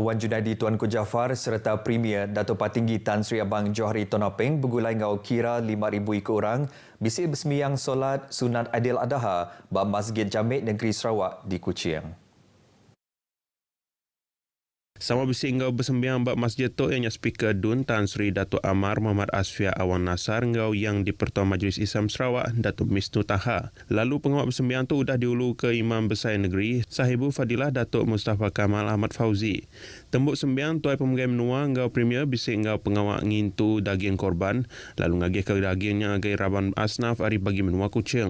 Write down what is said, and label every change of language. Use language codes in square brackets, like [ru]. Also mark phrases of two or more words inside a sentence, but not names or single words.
[iba] Wan Junaidi Tuanku Jaafar serta Premier Dato' Patinggi Tan Sri Abang Johari Tonopeng bergulai ngau kira 5,000 ikut orang bisik bersemiyang solat sunat Aidiladha ba Masjid Jamek Negeri Sarawak di Kuching. Sama bisi ngau bersembiang bab masjid tu yang speaker Dun Tan Sri Dato' Amar Muhammad Asfia Awan Nasar ngau yang di Pertua Majlis Islam Sarawak Dato' Misnu Taha. Lalu pengawal bersembiang tu udah diulu ke Imam Besar Negeri Sahibu Fadilah Dato' Mustafa Kamal Ahmad Fauzi. Tembuk sembiang Tuai Pemegang Menua ngau premier bisi ngau pengawal ngintu daging korban lalu ngagih ke dagingnya ngagai Raban Asnaf hari bagi menua Kuching.